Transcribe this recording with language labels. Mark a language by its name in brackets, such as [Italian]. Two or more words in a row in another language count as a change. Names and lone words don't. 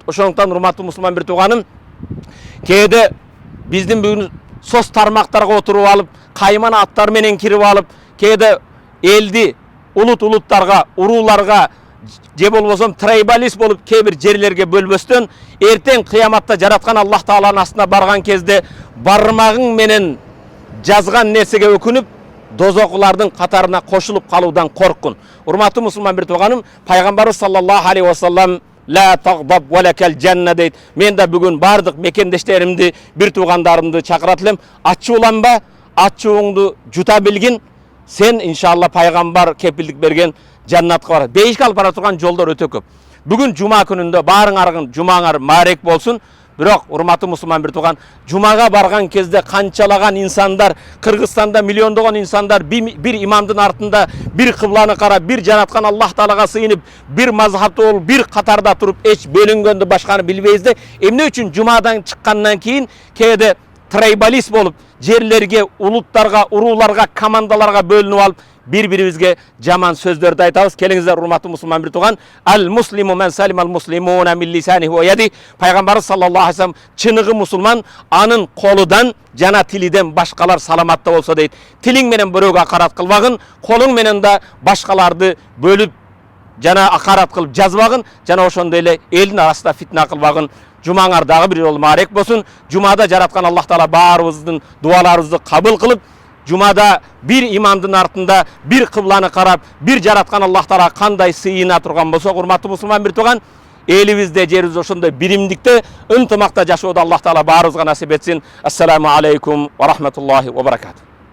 [Kyrgyz] Ошондуктан урматтуу мусулман бир тууганым, кээде биздин бүгүн соц тармактарга отуруп алып, кайман аттар менен кирип алып, кээде элди улуттарга, урууларга же болбосо трайбалист болуп кээ бир жерлерге бөлбөстөн, эртең кыяматта жараткан Аллах Тааланын астына барган кезде бармагың менен жазган нерсеге өкүнүп, дозокулардын катарына кошулуп калуудан корккун. Урматтуу мусулман бир тууганым, пайгамбарыбыз [Arabic] صلى الله عليه وسلم لا تغضب ولك الجنة дейт. [Kyrgyz] Мен да бүгүн бардык мекендештеримди, бир туугандарымды чакырат элем. Ачууланба, ачууңду жута билгин. Сен иншалла пайгамбар кепилдик берген жаннатка барат. Бейишке алып бара турган жолдор өтө көп. Бүгүн жума күнүндө баарыңаргын жумаңар маарек болсун. Бирок урматтуу мусулман бир тууган, жумага барган кезде канчалаган инсандар, Кыргызстанда миллиондогон инсандар бир имамдын артында, бир кыбланы карап, бир жараткан Аллах Таалага сыйынып, бир мазхабта болуп, бир катарда туруп, эч бөлүнгөндү башканы билбейбиз да. Эмне үчүн жумадан чыккандан кийин кээде трайбалист болуп, жерлерге, улуттарга, урууларга, командаларга бөлүнүп алып, bir-birimizge жаман сөздөрдү айтабыз. Келиңиздер, урматтуу мусулман бир тууган. [Arabic] المسلم من سلم المسلمون من لسانه ويده. [Kyrgyz] Пайгамбарыбыз [Arabic] صلى الله عليه وسلم [Kyrgyz] чыныгы мусулман анын колудан жана тилиден башкалар саламатта болсо дейт. Тилиң менен бирөөгө акарат кылбагын, колуң менен да башкаларды бөлүп жана акарат кылып жазбагын, жана ошондой эле элдин арасында фитна кылбагын. Жумаңар дагы бир жолу маарек болсун. Жумада жараткан Аллах Таала баарыбыздын дуаларыбызды кабыл кылып, жумада бир имамдын артында, бир кыбланы карап, бир жараткан Аллах Таала кандай сыйына турган болсо, урматтуу мусулман бир тууган, элибизде, жерибизде ошондой биримдикте, ынтымакта жашоодо Аллах Таала баарыбызга насип этсин. [Arabic] السلام عليكم ورحمة الله وبركاته.